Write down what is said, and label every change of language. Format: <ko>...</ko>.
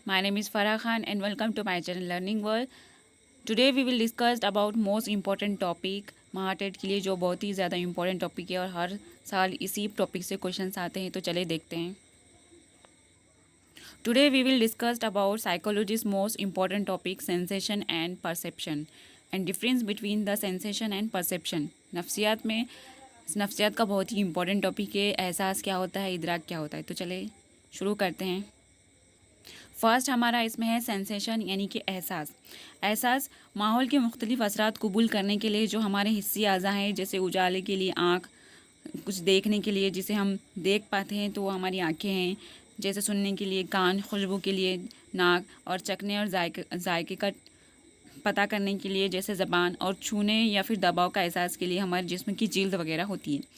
<en>My name is Farah Khan and welcome to my channel Learning World. Today we will discuss about most important topic</en> <hi>Mahatet के लिए जो बहुत ही ज़्यादा important topic है और हर साल इसी टॉपिक से क्वेश्चंस आते हैं, तो चले देखते हैं.</hi> <en>Today we will discuss about psychology's most important topic sensation and perception and difference between the sensation and perception.</en> <hi>नफ्सियात का बहुत ही इम्पोर्टेंट टॉपिक है. एहसास क्या होता है, इदराक क्या होता है, तो चले शुरू करते हैं. फर्स्ट हमारा इसमें है सेंसेशन यानी कि एहसास. एहसास माहौल के मुख्तलिफ असरात कबूल करने के लिए जो हमारे हिस्सी अज़ा हैं, जैसे उजाले के लिए आँख, कुछ देखने के लिए जिसे हम देख पाते हैं तो वो हमारी आँखें हैं, जैसे सुनने के लिए कान, खुशबू के लिए नाक, और चखने और जायके का पता करने के लिए जैसे ज़बान, और छूने या फिर दबाव का एहसास के लिए हमारे जिस्म की जिल्द वगैरह होती है.</hi>